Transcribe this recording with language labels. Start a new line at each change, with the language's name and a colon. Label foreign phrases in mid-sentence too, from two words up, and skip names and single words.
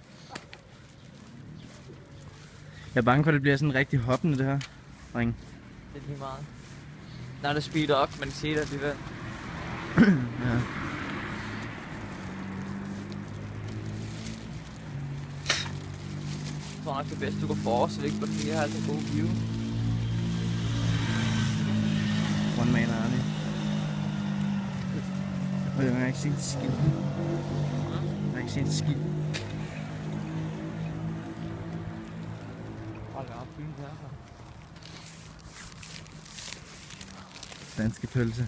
Danish: Jeg er bange for, at det bliver sådan rigtig hoppende, det her. Ring. Det er lige meget. Når det speeder op, man kan se det alligevel. Ja. Jeg tror nok det er bedst, du går for, så det ikke bare lige har så god view.
English: One man army.
Danish: Og jeg har ikke set skid. Jeg har ikke set skid. Hold da op, fint herfra. Danske pølse.